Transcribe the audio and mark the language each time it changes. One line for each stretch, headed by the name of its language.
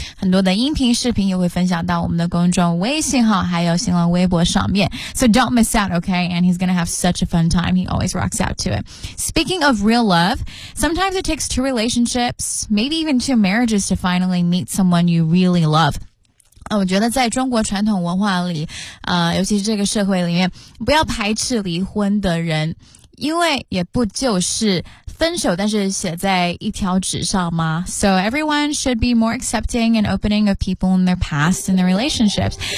Chinese: 很多的音频视频也会分享到我们的公众微信号还有新浪微博上面。
English: So don't miss out, okay? And he's gonna have such a fun time. He always rocks out to it. Speaking of real love, sometimes it takes two relationships, maybe even two marriages to finally meet someone you really love.
Chinese: 我觉得在中国传统文化里尤其是这个社会里面，不要排斥离婚的人。因为也不就是分手但是写在一条纸上吗
English: So everyone should be more accepting and opening of people in their past and their relationships.